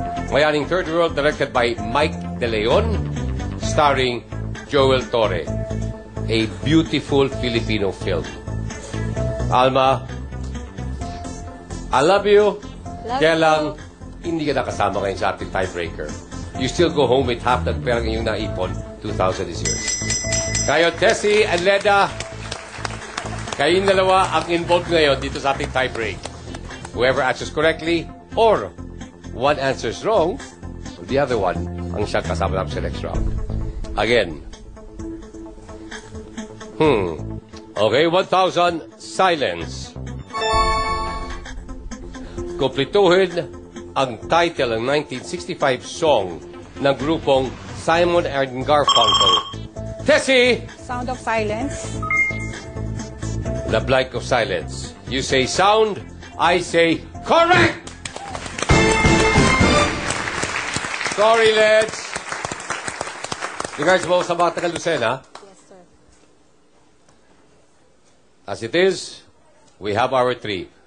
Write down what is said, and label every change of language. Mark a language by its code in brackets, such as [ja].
[en] Bayaning Third World, directed by Mike De Leon, starring Joel Torre. A beautiful Filipino film. Alma, I love you. [tl] Kaya lang, hindi ka nakasama ngayon sa ating tiebreaker. [en] You still go home with half that [tl] perang inyong naipon. [en] 2,000 is yours. [tl] Kayo, Tessie and Leda, kayong dalawa ang involved ngayon dito sa ating tiebreak. [en] Whoever answers correctly or one answers wrong, the other one [tl] ang siyang kasama namin sa [en] next round. Again. Okay, 1,000 silence. [tl] Kumplituhin ang title ng 1965 song ng grupong Simon and Garfunkel. Tessie! [en] Sound of Silence. The Blank of Silence. You say sound, I say correct! Sorry, Leds. [tl] Regards mo sa mga taga-Lucena. [en] Yes, sir. As it is, we have our three.